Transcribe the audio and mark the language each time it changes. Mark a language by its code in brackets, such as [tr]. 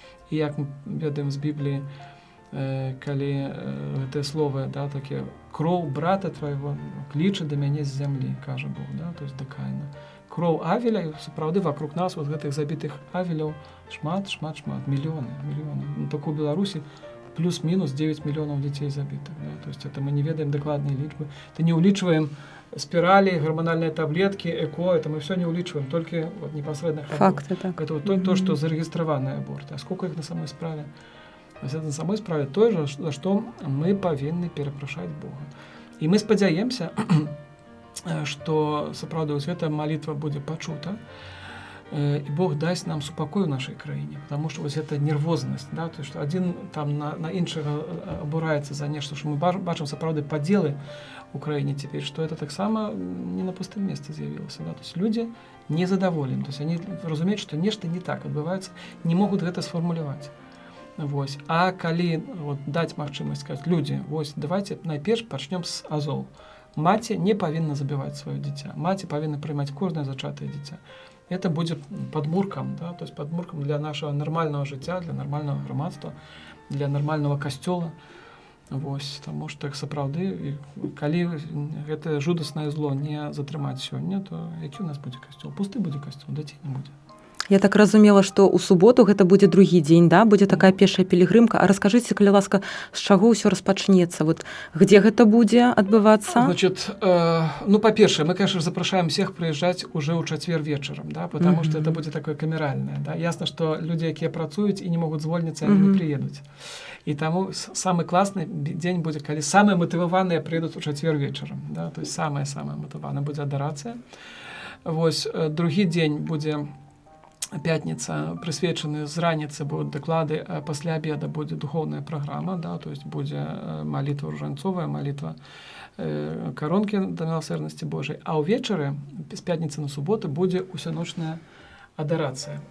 [be] І як мы ведаем з Бібліі, калі гэтыя словы, да, такія: «Кроў брата твайго кліча да мяне з зямлі», кажа Бог, да, то есть да Каіна. Кроў Авеля, і сапраўды вокруг нас вот гэтых забітых Авеляў шмат, мільёны. Ну, так у Беларусі [ru] плюс-минус 9 миллионов детей забитых. Да? То есть это [be] мы не ведаем [ru] докладные личбы. Это не уличиваем спирали, гормональные таблетки, ЭКО, это мы все не уличиваем, только вот непосредственно Факты, так. это вот то, что зарегистрированные аборты. А сколько их на самой справе? То есть это на самой справе то, за что мы повинны перепрошать Бога. И мы спадзяемся, что сапраўды эта молитва будет почута, и Бог даст нам супокой в нашей краине, потому что вот эта нервозность, да, то есть что один там на іншага обурается за нечто, что мы бачим сапраўды поделы в Украине теперь, что это так само не на пустом месте з'явилось, да, то есть люди незадоволены, то есть они разумеют, что нечто не так отбывается, не могут это сформулировать. [be] Вось. А калі вот, даць магчымасць сказаць, людзі, вось давайте найперш пачнём з азоў. Маці не павінна забіваць сваё дзіця. Маці павінна прымаць кожнае зачатае дзіця. [ru] Это будет подмурком, да, то есть подмурком для нашего нормального жыцця, для нормального грамадства, для нормального касцёла. [be] Вось, таму што сапраўды, калі гэта жудаснае зло не затрымаць сёння, то які у нас будзе касцёл? Пусты будзе касцёл, дзяцей не будзе. Я так разумела, што ў суботу гэта будзе другі дзень, да? Будзе такая пешая пілігрымка. А раскажыце, калі ласка, з чаго ўсё распачнецца? Вот, где гэта будзе адбывацца? [ru] Значит, ну, по-перше, мы, конечно, запрашаем всех приезжать уже ў чацвер вечером, да? Потому что это будет такое камеральное. [be] Да? Ясно, что люди, якія працуюць і не могуць звольніцца, они не приедуць. І таму самы класны дзень будзе, калі самыя матываваныя прыедуць у чацвер вечером. Да? То есть самая-самая матываная будзе адарацыя. Вось, другі дзень будзе [ru] пятница, присвечены з раніцы будут доклады, а пасля обеда будет духовная программа, да, то есть будет молитва ружанцовая, молитва коронки до милосердности Божией, а увечары с пятницы на субботу будет усяночная адарация.